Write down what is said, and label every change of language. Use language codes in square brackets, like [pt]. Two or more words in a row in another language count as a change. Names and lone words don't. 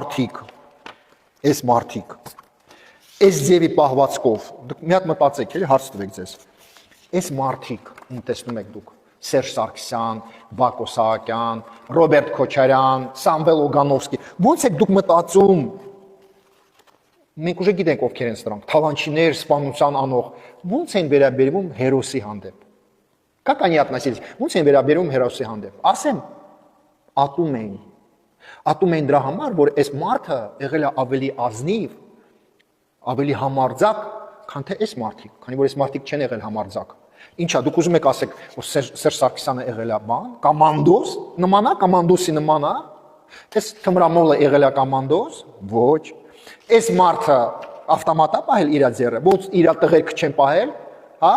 [hy] մարդիկ, այս ձևի պահվածքով, դուք մի հատ մտածեք, էլի հարց տվեք ձեզ։ Այս մարդիկ, ում տեսնում եք դուք, Սերժ Սարգսյան, Բակո Սահակյան, Ռոբերտ Քոչարյան, Սամվել Օգանովսկի, ո՞նց եք դուք մտածում։ Մենք ուժը գիտենք ովքեր են սրանք, թավանչիներ, սպանության անող, ո՞նց են վերաբերվում հերոսի հանդեպ։ [ru] Как они относились, [hy] ո՞նց են վերաբերվում հերոսի հանդեպ։ Ասեմ, ատում են դրա համար, որ այս մարդը եղել է ավելի ազնիվ, ավելի համարձակ, քան թե այս մարդիկ, քանի որ այս մարդիկ չեն եղել համարձակ։ Ինչա, դուք ուզում եք ասեք, որ Սերժ Սարգսյանը եղել է բան, կոմանդոս, նման է, կոմանդոսի նման է, այս թմրամոլը եղել է կոմանդոս, ոչ։ Այս մարդը ավտոմատ է պահել իր ձեռը, ոնց իր տղերքը չեն պահել, հա?